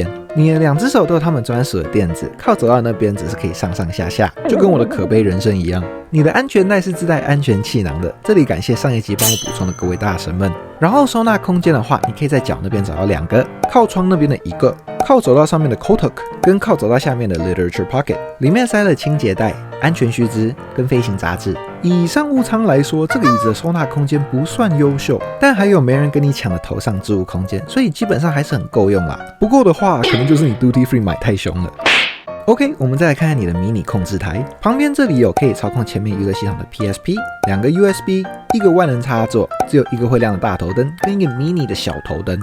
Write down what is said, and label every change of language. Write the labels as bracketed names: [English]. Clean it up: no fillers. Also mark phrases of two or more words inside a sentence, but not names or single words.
[Chinese] 你的2隻手都有他們專屬的墊子，靠走到那邊只是可以上上下下，就跟我的可悲人生一樣。你的安全帶是自帶安全氣囊的，這裡感謝上一集幫我補充的各位大神們。然後收納空間的話，你可以在腳那邊找到2個，靠窗那邊的1個，靠走道上面的 [English] coat hook [Chinese] 跟靠走道下面的 [English] literature pocket， [Chinese] 裡面塞了清潔袋、安全須知跟飛行雜誌。以商務艙來說，這個椅子的收納空間不算優秀，但還有沒人跟你搶的頭上置物空間，所以基本上還是很夠用啦。不夠的話，可能就是你 [English] duty free [Chinese] 買太兇了。OK， 我們再來看看你的迷你控制台，旁邊這裡有可以操控前面娛樂系統的 PSP， 2個 USB， 1個萬能插座，只有1個會亮的大頭燈，跟一個迷你的小頭燈。